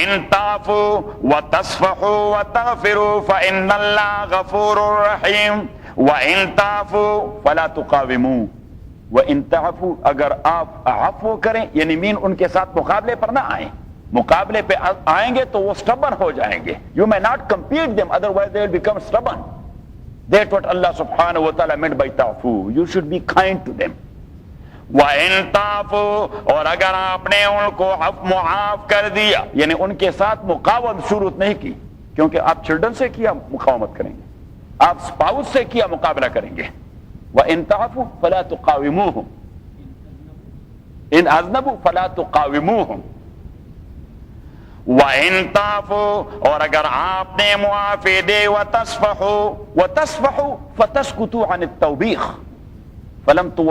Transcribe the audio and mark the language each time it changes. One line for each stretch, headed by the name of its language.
Arabic: تَعْفُوا وَتَصْفَحُوا وَتَغْفِرُوا فَإِنَّ اللَّهَ غَفُورٌ رَحِيمٌ۔ وَإِن تَعْفُوا
Urdu: فَلَا تُقَاوِمُوا، وَإِن تَعْفُوا اگر آپ عفو کریں، یعنی مین ان کے ساتھ مقابلے پر نہ آئیں، مقابلے پہ آئیں گے تو وہ stubborn ہو جائیں گے،
English: you may not compete them otherwise they will become stubborn. That's what Allah subhanahu wa ta'ala meant by ta'fu, you should be kind to them.
Arabic: وَإِن تَعْفُوا
Urdu: اور اگر آپ نے ان کو معاف کر دیا، یعنی ان کے ساتھ مقاومت شروع نہیں کی، کیونکہ آپ چلڈرن سے کیا مقاومت کریں گے، آپ اسپاؤس سے کیا مقابلہ کریں گے۔
Arabic: وَإِن تَعْفُوا فَلَا تُقَاوِمُوهُمْ إِنْ أَذْنَبُوا فَلَا تُقَاوِمُوهُمْ۔
Urdu: وَإِن تَعْفُوا اور اگر آپ نے معافی دے،
Arabic: وَتَصْفَحُوا فَتَسْكُتُوا عَنِ التَّوْبِيخِ فَلَمْ